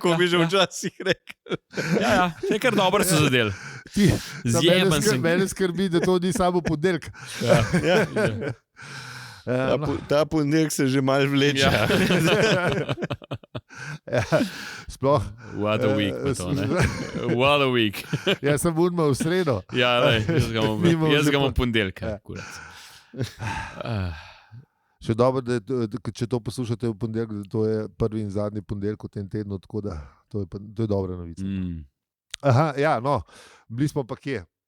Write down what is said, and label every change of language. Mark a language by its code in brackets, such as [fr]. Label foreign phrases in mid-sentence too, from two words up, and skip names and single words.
[sl] kako bi že ja. včasih rekel. Ja, vse kar dobro so zadeli. Zjeban sem. Mene skrbi, da to ni samo ponedeljek. Ja. Ja. Ja, Ta ponedeljek se že malo vleče. Ja. ja, sploh. [en] What a week, [sl] pa to, ne? [en] What a week. [sl] Jaz sem urma v sredo. Ja, lej, Mi imamo jaz ga že imam ponedeljka. Ja. Kurac. Še dobro, če to poslušate v ponedeljek, da to je prvi in zadnji ponedeljek v tem tednu, tako da to je dobra novica. Aha, ja, no, bili smo pa kje.